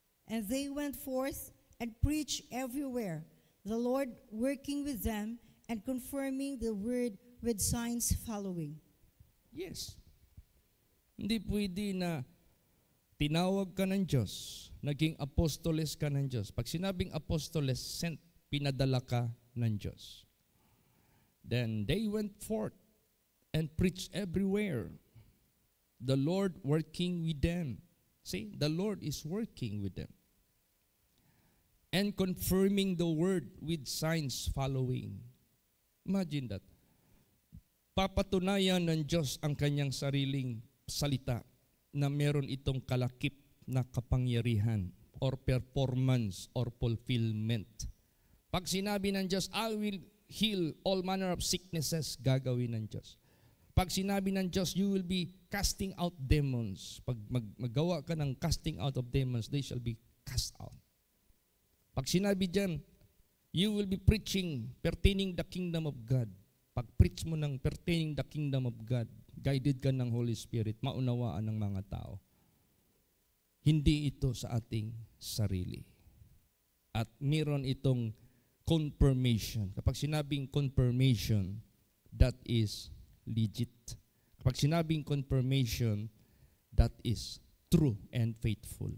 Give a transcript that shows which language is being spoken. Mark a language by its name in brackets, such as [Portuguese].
[English] And they went forth and preached everywhere, the Lord working with them and confirming the word with signs following. Yes. [Filipino] Hindi pwede na tinawag ka ng Diyos, naging apostoles ka ng Diyos. Pag sinabing apostoles, sent, pinadala ka ng Diyos. [English] Then they went forth and preached everywhere, the Lord working with them. See, the Lord is working with them. And confirming the word with signs following. [Filipino] Imagine that. Papatunayan ng Diyos ang kanyang sariling salita na meron itong kalakip na kapangyarihan or performance or fulfillment. Pag sinabi ng Diyos, [English] I will heal all manner of sicknesses, [Filipino] gagawin ng Diyos. Pag sinabi ng Diyos, [English] you will be casting out demons. [Filipino] Pag magawa ka ng [English] casting out of demons, they shall be cast out. [Filipino] Pag sinabi dyan, [English] you will be preaching pertaining the kingdom of God. [Filipino] Pag preach mo ng [English] pertaining the kingdom of God, [Filipino] guided ka ng Holy Spirit, maunawaan ng mga tao. Hindi ito sa ating sarili. At meron itong confirmation. Kapag sinabing [English] confirmation, that is legit. [Filipino] Kapag sinabing [English] confirmation, that is true and faithful.